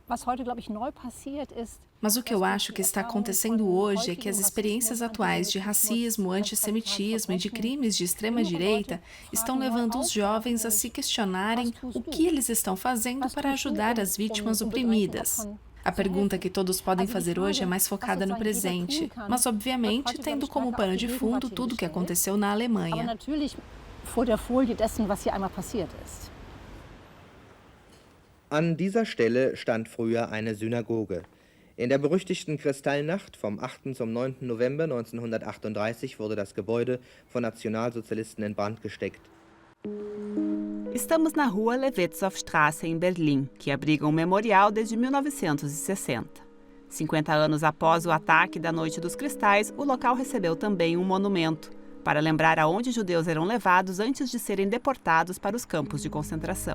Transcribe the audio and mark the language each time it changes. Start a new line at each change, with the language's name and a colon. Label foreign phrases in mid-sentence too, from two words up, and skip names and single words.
Portuguese: Mas o que eu acho que está acontecendo hoje é que as experiências atuais de racismo, antissemitismo e de crimes de extrema-direita estão levando os jovens a se questionarem o que eles estão fazendo para ajudar as vítimas oprimidas. A pergunta que todos podem fazer hoje é mais focada no presente, mas obviamente tendo como pano de fundo tudo o que aconteceu na Alemanha.
German: An dieser Stelle stand früher eine Synagoge. In der berüchtigten Kristallnacht vom 8. zum 9. November 1938 wurde das Gebäude von Nationalsozialisten in Brand gesteckt.
Portuguese: Estamos na rua Levetzow-Straße, em Berlim, que abriga um memorial desde 1960. 50 anos após o ataque da Noite dos Cristais, o local recebeu também um monumento, para lembrar aonde judeus eram levados antes de serem deportados para os campos de concentração.